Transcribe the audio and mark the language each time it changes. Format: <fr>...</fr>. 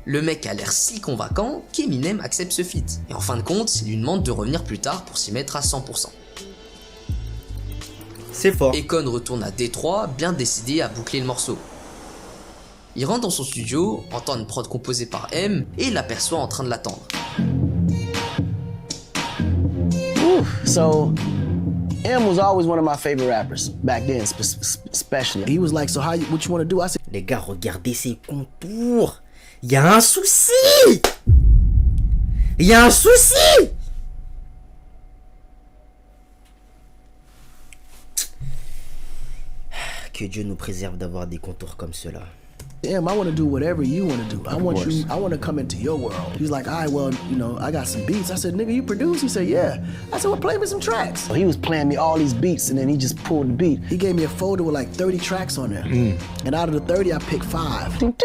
<fr>Le mec a l'air si convaincant qu'Eminem accepte ce feat. Et en fin de compte, il lui demande de revenir plus tard pour s'y mettre à 100%. C'est fort. Akon retourne à Détroit, bien décidé à boucler le morceau. Il rentre dans son studio, entend une prod composée par M et l'aperçoit en train de l'attendre.</fr> <en>So, M was always one of my favorite rappers back then, especially. He was like, "So what you want to do?" I said,</en> <fr>Les gars, regardez ces contours. Il y a un souci. Il y a un souci. Que Dieu nous préserve d'avoir des contours comme ceux-là.</fr> <en>"M, I want to do whatever you want to do. I want to come into your world." He's like, "All right, well, you know, I got some beats." I said, "Nigga, you produce?" He said, "Yeah." I said, "Well, play me some tracks." So he was playing me all these beats, and then he just pulled the beat. He gave me a folder with like 30 tracks on there. And out of the 30, I picked 5.</en>